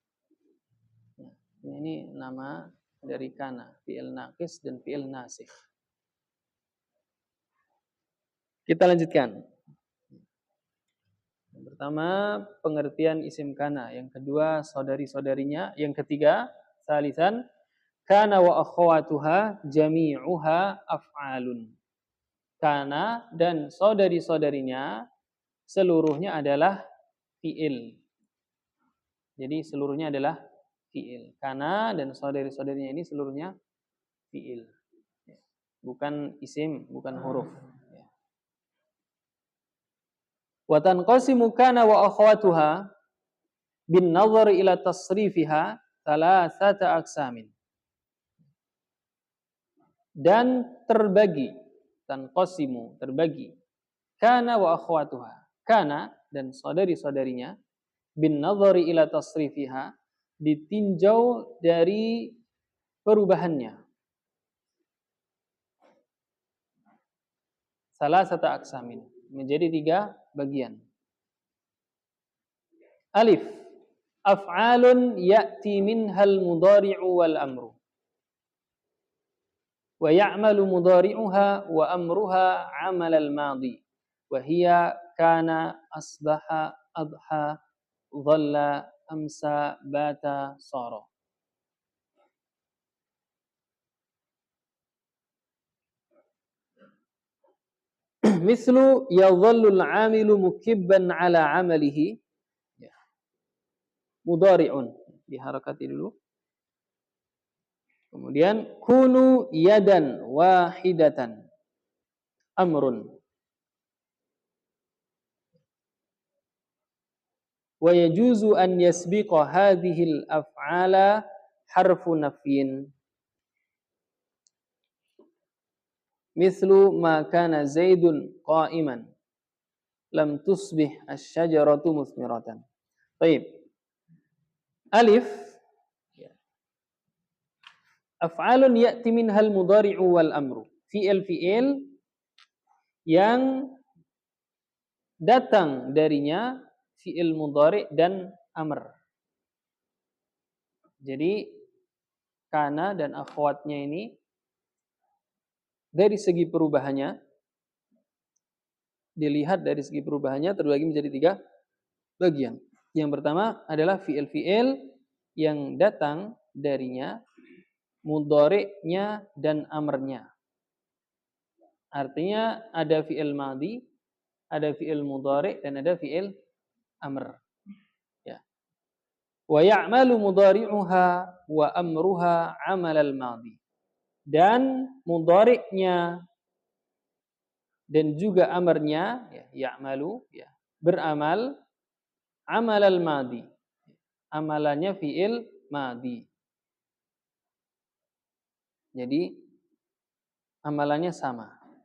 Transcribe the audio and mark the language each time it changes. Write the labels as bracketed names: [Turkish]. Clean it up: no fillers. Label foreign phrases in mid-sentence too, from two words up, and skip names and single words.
[Indonesian] Ini nama dari kana, [Arabic] فعل ناقص [Indonesian] dan [Arabic] فعل ناسخ. [Indonesian] Kita lanjutkan. Yang pertama, pengertian [Arabic] اسم كان. [Indonesian] Yang kedua, saudari-saudarinya. Yang ketiga, [Arabic] ثالثاً، كان وأخواتها جميعها أفعال. [Indonesian] Kana dan saudari-saudarinya seluruhnya adalah fi'il. Jadi seluruhnya adalah fi'il. Kana dan saudari-saudarinya ini seluruhnya fi'il. Bukan isim, bukan huruf. [Arabic] وتنقسم كان وأخواتها بالنظر إلى تصريفها ثلاثة أقسام. [Indonesian] Dan terbagi, tanqasimu, terbagi, [Arabic] كان وأخواتها, [Indonesian] kana dan saudari-saudarinya, [Arabic] بالنظر إلى تصريفها, [Indonesian] ditinjau dari perubahannya. [Arabic] ثلاثة أقسام, [Indonesian] menjadi 3 bagian. [Arabic] أ، أفعال يأتي منها المضارع والأمر. ويعمل مضارعها وأمرها عمل الماضي. وهي كان أصبح أضحى ظل أمسى بات صار. مثل يظل العامل مكبا على عمله. [Indonesian] Mudhari'un. Diharakati dulu. [Arabic] Kemudian كونوا يدا واحدة. Amrun. ويجوز أن يسبق هذه الأفعال حرف نفي. مثل ما كان زيد قائما. لم تصبح الشجرة مثمرة. [Indonesian] Baik. [Arabic] أ أفعال يأتي منها المضارع والأمر. [Indonesian] Fi'il yang datang darinya [Arabic] فعل مضارع' [Indonesian] dan amr. Jadi kana dan akhwatnya ini dari segi perubahannya, dilihat dari segi perubahannya terbagi menjadi 3 bagian. Yang pertama adalah fi'il yang datang darinya mudhari'nya dan amrnya. Artinya ada [Arabic] فعل ماض, [Indonesian] ada [Arabic] فعل مضارع' [Indonesian] dan ada [Arabic] فعل أمر. [Indonesian] Ya. [Arabic] ويعمل مضارعها وأمرها عمل الماضي. [Indonesian] Dan mudhari'nya dan juga amrnya ya'malu beramal [Arabic] عمل الماضي. [Indonesian] Amalannya [Arabic] فعل ماض. [Indonesian] Jadi amalannya sama.